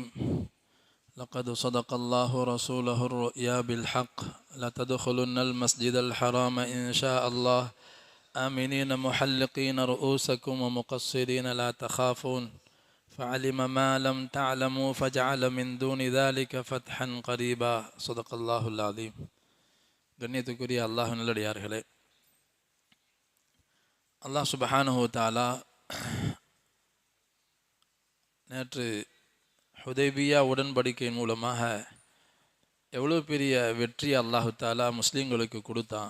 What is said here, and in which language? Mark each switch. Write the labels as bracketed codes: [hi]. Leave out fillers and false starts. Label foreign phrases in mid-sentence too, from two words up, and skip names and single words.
[ar] لقد صدق الله رسوله الرؤيا بالحق لتدخلن المسجد الحرام إن شاء الله آمنين محلقين رؤوسكم ومقصرين لا تخافون فعلم ما لم تعلموا فجعل من دون ذلك فتحا قريبا. صدق الله العظيم. [ta] கண்ணியத்துக்குரிய அல்லாஹ் நல்லடியார்களே, [ar] الله سبحانه وتعالى [ta] நேற்று ஹுதைபியா உடன்படிக்கையின் மூலமாக எவ்வளோ பெரிய வெற்றி [ar] الله تعالى [ta] முஸ்லீம்களுக்கு கொடுத்தான்.